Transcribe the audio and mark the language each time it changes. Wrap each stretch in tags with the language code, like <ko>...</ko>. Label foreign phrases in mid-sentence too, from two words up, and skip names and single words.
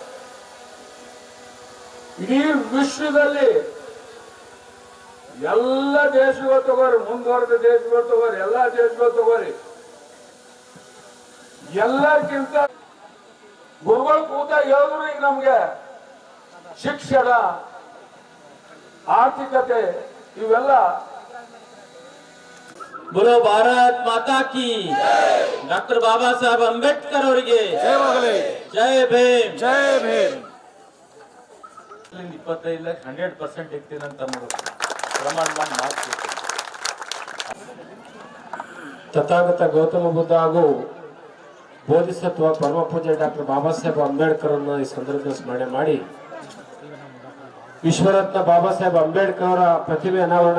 <kn>ಇಡೀ ವಿಶ್ವದಲ್ಲಿ ಎಲ್ಲ ದೇಶಗಳು ತಗೋರಿ, ಮುಂದುವರೆದ ದೇಶಗಳು ತಗೋರಿ, ಎಲ್ಲಾ ದೇಶಗಳು ತಗೋರಿ, ಎಲ್ಲರಿಗಿಂತ ಗುರುಗಳು ಕೂತ ಹೇಳಿದ್ರು ಈಗ ನಮ್ಗೆ ಶಿಕ್ಷಣ, ಆರ್ಥಿಕತೆ ಇವೆಲ್ಲ.</kn> <hi>बोलो भारत माता की, डॉक्टर बाबा साहब अंबेडकर</hi> <kn>ಅವರಿಗೆ ಜೈ ಭೀಮ್. ಜೈ ಭೀಮ್. 25 100% ಇರ್ತೀನಂತ ಪ್ರಮಾಣ ಮಾಡಿ ಮಾಡ್ತೀವಿ. ತಥಾಗತ ಗೌತಮ ಬುದ್ಧ ಹಾಗೂ ಬೋಧಿಸತ್ವ ಪರಮ ಪೂಜ್ಯ ಡಾಕ್ಟರ್ ಬಾಬಾ ಸಾಹೇಬ್ ಅಂಬೇಡ್ಕರ್ ಅನ್ನು ಈ ಸಂದರ್ಭದಲ್ಲಿ ಸ್ಮರಣೆ ಮಾಡಿ ವಿಶ್ವರತ್ನ ಬಾಬಾ ಸಾಹೇಬ್ ಅಂಬೇಡ್ಕರ್ ಅವರ ಪ್ರತಿಭೆ ಅನಾವರಣ</kn>